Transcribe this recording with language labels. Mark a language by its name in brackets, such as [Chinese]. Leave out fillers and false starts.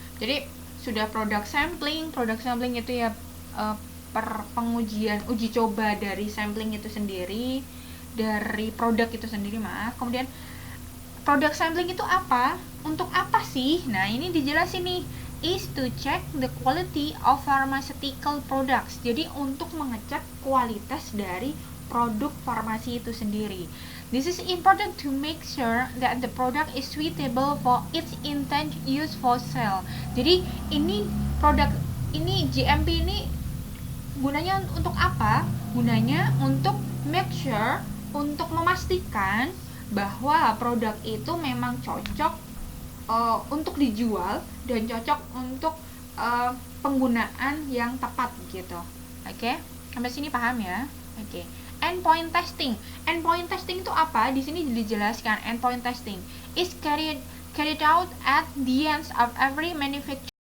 [Indonesian] Jadi sudah product sampling itu ya pengujian, uji coba dari sampling itu sendiri, dari produk itu sendiri, maaf. Kemudian product sampling itu apa? Untuk apa sih? Nah, ini dijelasin nih, [English] is to check the quality of pharmaceutical products. [Indonesian] Jadi untuk mengecek kualitas dari produk farmasi itu sendiri. [English] This is important to make sure that the product is suitable for its intended use for sale. [Indonesian] Jadi ini GMP ini gunanya untuk apa? Gunanya untuk make sure, untuk memastikan bahwa produk itu memang cocok untuk dijual dan cocok untuk penggunaan yang tepat gitu. Oke, sampai sini paham ya? Oke. endpoint testing. Endpoint testing itu apa? Di sini dijelaskan [English] endpoint testing is carried out at the end of every manufacturing